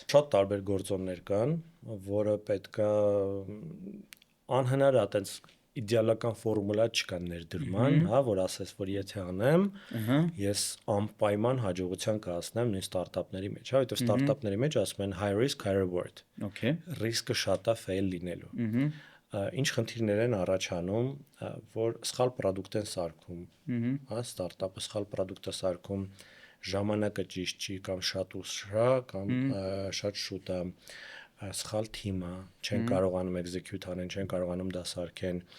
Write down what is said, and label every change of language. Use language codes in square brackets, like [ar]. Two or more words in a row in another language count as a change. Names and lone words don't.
[hy] Շատ տարբեր գործոններ կան, որը պետքա անհնար է այտենց իդեալական ֆորմուլա չկա ներդրման, հա, որ ասես, որ եթե անեմ, ես անպայման հաջողության կհասնեմ նույն ստարտափների մեջ, հա, որովհետև ստարտափների մեջ ասում են [en] high risk, high reward։ [hy] Okay։ Ռիսկը շատ է fail լինելու։ Ինչ խնդիրներ են առաջանում, որ սխալ պրոդուկտ են սարքում, հա, ստարտափը սխալ պրոդուկտ է սարքում, ժամանակը ճիշտ չի կամ շատ ուշա կամ շատ շուտ է, սխալ թիմը, չեն կարողանում execute անեն, չեն կարողանում դա սարքեն,